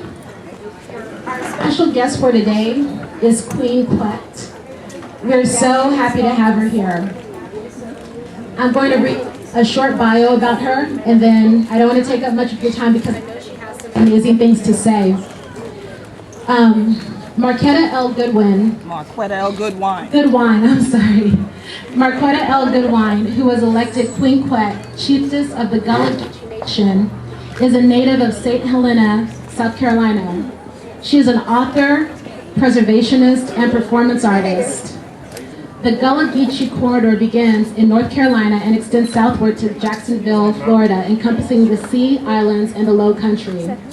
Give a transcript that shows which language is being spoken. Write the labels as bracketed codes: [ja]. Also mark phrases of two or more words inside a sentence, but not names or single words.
[en] Our special guest for today is Queen Quet. We're so happy to have her here. I'm going to read a short bio about her, and then I don't want to take up much of your time because I know she has some amazing things to say. Marquetta L. Goodwin. Marquetta L. Goodwine. Goodwine, I'm sorry. Marquetta L. Goodwine, who was elected Queen Quet, chiefess of the Gullah Geechee Nation, is a native of St. Helena, South Carolina. She is an author, preservationist, and performance artist. The Gullah Geechee corridor begins in North Carolina and extends southward to Jacksonville, Florida, encompassing the Sea, Islands, and the Low Country.